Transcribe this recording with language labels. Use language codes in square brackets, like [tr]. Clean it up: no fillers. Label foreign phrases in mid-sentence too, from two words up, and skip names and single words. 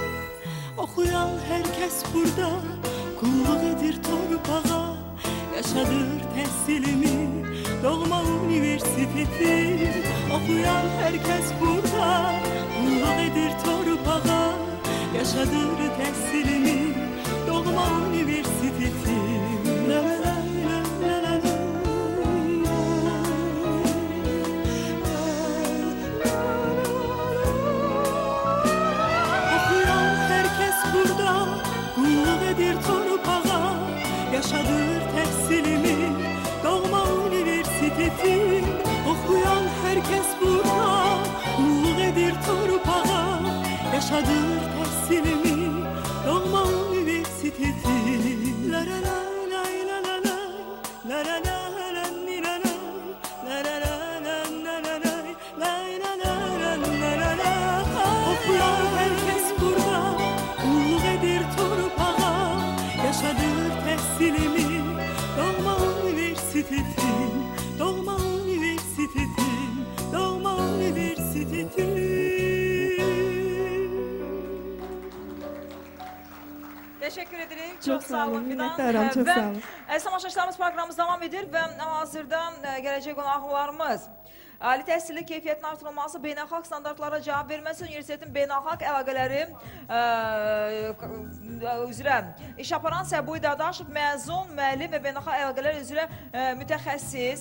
[az] Oxuyan hər kəs burada qulluq edir torpağa, yaşadır təhsilimi doğma universitetim. Oxuyan hər kəs burada qulluq edir torpağa, yaşadır təhsilimi doğma universitetim. La la la la la la la. Oxuyan hər kəs burada qulluq edir torpağa, yaşadır təhsilimi doğma universitetim. Oxuyan hər kəs burada qulluq edir torpağa, yaşadır təhsilimi doğma universitetim. La la la la la la la la la la la ni la la la la la la la la la la la la la la. Oxuyan hər kəs burada qulluq edir torpağa, yaşadır təhsilimi doğma universitetim, doğma universitetim, doğma universitetim. [tr] Teşekkür ederim. Çok sağ olun, Fidan. minnettarım, çok sağ olun. [az] Tamaşaçılarımız programımız devam edir və hazırda gələcək qonaqlarımız ali təhsilli keyfiyyətin artırılması, beynəlxalq standartlara cavab verməsi, universitetin beynəlxalq əlaqələri üzrə iş aparan Səbuhi Dadaşov, məzun, müəllim və beynəlxalq əlaqələr üzrə mütəxəssis.